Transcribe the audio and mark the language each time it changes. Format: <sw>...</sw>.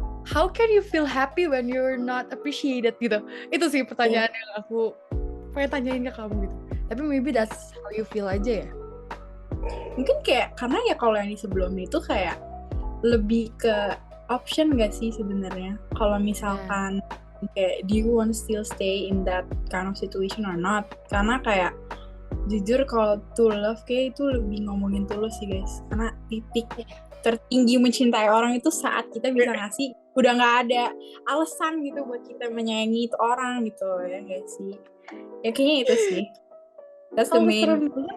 <en>How can you feel happy when you're not appreciated</en> <id>gitu? Itu sih pertanyaan yang aku pengen tanyain ke kamu gitu. Tapi</id> <en>maybe that's how you feel</en> <id>aja ya. Mungkin kayak karena ya kalau yang di sebelumnya itu kayak lebih ke option gak sih sebenarnya? Kalau misalkan kayak</id> <en>do you want to still stay in that kind of situation or not?</en> <id>Karena kayak jujur kalau</id> <en>to love</en> <id>kayak itu lebih ngomongin tulus sih guys. Karena titik tertinggi mencintai orang itu saat kita bisa ngasih udah nggak ada alasan gitu buat kita menyayangi itu orang gitu ya guys sih. Ya kayaknya itu sih.</id> <en>That's the main.</en>